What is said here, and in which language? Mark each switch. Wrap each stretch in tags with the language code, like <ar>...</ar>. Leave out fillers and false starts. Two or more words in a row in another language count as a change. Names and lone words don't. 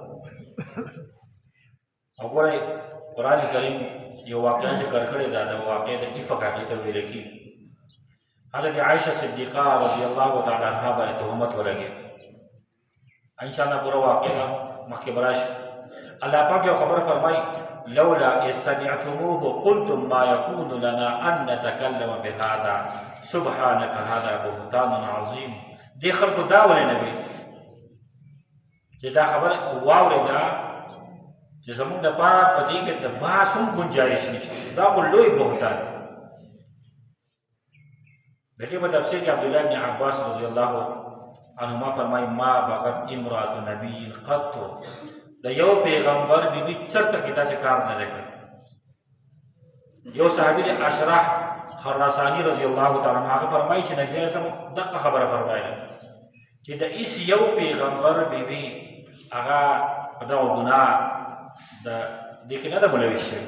<ps>وګورئ قرآن کریم یو واقعه ذکر کړې ده، د واقعې د افک هغې ته ویل کېږي. حضرت عائشہ صدیقہ</ps> <ar>رضی اللہ تعالی عنہ</ar> <ps>باندې تهمت ولګي.</ps> <ar>ان شاء الله</ar> <ps>پورا واقعه مخکې به راشي. الله پاک یو خبره فرمایي</ps> <ar>لولا اذ سمعتموه قلتم ما يكون لنا ان نتكلم بهذا سبحانك هذا بهتان عظیم.</ar> <ps>دې خلکو دا ولې نه وي چې دا خبره واورېده چې زموږ دپاره په دې کې د بحث هم ګنجایش نشته. دا خو لوی بهتان. دغه په تفسیر کې عبدالله بن عباس</ps> <ar>رضی الله عنهما</ar> <ps>فرمایي</ps> <ar>ما بغت امرأة نبی قط.</ar> <ps>د یو پیغمبر بیبي چرته کې داسې کار نه دی کړی. یو صحابي دی اشرح خراساني</ps> <ar>رضی الله تعالی عنه</ar> <ps>هغه فرمایي چې نبی</ps> <ar>علیه السلام</ar> <ps>دغه خبره فرمایله چې د هېڅ یو پیغمبر بیبي هغه په دغه ګناه د دې کې نه ده ملوث شوي.</ps>